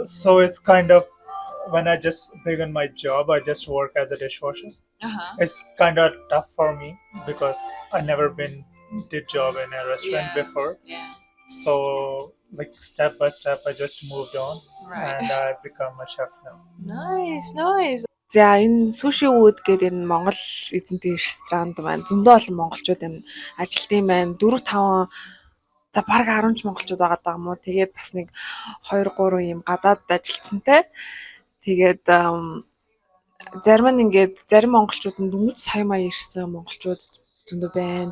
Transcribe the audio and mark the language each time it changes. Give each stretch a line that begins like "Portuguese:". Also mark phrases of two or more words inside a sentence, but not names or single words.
English: So it's kind of when I just began my job, I just work as a dishwasher. Uh-huh. It's kind of tough for me because I never been did job in a restaurant Yeah. before. Yeah. So like step by step, I just moved on, Right. and I've become a chef now. Nice, nice.
Mongolian: За энэ Sushi Wood гэдэг энэ Монгол эзэнтэй ресторанд маань зөндөө олон монголчууд энэ ажилтсан байна. 4-5 за бараг 10 ч монголчууд байгаа даа юм уу. Тэгээд бас нэг 2-3 ийм гадаад ажилтнтай. Тэгээд зарим нь ингээд зарим монголчууд нь дөнгөж сая мая ирсэн монголчууд зөндөө байна.